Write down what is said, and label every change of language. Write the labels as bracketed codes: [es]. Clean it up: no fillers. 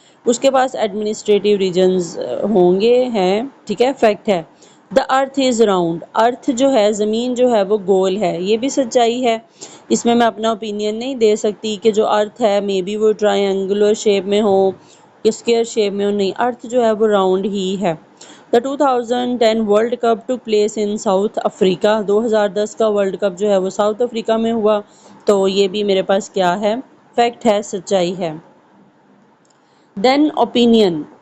[ur] اس کے پاس administrative regions ہوں گے، ہیں. ٹھیک ہے، فیکٹ ہے. [en] The earth is round. [ur] ارتھ جو ہے، زمین جو ہے وہ گول ہے. یہ بھی سچائی ہے، اس میں اپنا اوپینین نہیں دے سکتی کہ جو ارتھ ہے مے بی وہ ٹرائنگولر شیپ میں ہو، اسکوئر شیپ میں ہو. نہیں، ارتھ جو ہے وہ راؤنڈ ہی ہے. [en] The 2010 world cup took place in South Africa. [ur] 2010 کا ورلڈ کپ جو ہے وہ ساؤتھ افریقہ میں ہوا. تو یہ بھی میرے پاس کیا ہے؟ فیکٹ ہے، سچائی ہے. [en] Then opinion.